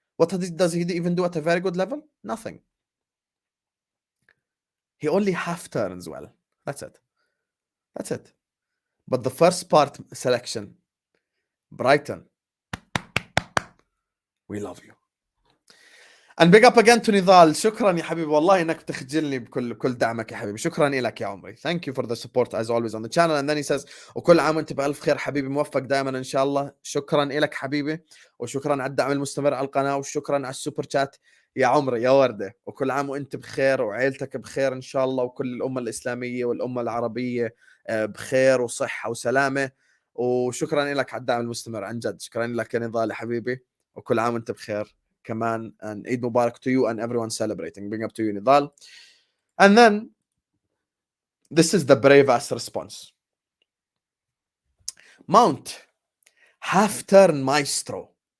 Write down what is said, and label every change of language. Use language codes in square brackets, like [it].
[en] What does he even do at a very good level? Nothing. He only half turns well. That's it. That's it. But the first part selection, Brighton, we love you. And big up again to Nidal. [ar] شكرا يا حبيبي والله انك تخجلني بكل دعمك يا حبيبي. شكرا لك يا عمري. [en] Thank you for the support as always on the channel. And then he says, [ar] وكل عام وانت بألف خير حبيبي, موفق دائما ان شاء الله. شكرا لك حبيبي, وشكرا على الدعم المستمر على القناة, وشكرا على السوبر شات يا عمري يا وردة. وكل عام وانت بخير وعيلتك بخير ان شاء الله, وكل الأمة الإسلامية والأمة العربية بخير وصحة وسلامة. وشكرا لك على الدعم المستمر عن جد. شكرا لك يا نضال يا حبيبي, وكل عام وانت بخير. [en] Kaman, and Eid Mubarak to you and everyone celebrating. Bring up to you, Nidal. And then this is the brave ass response. Mount, half turn maestro.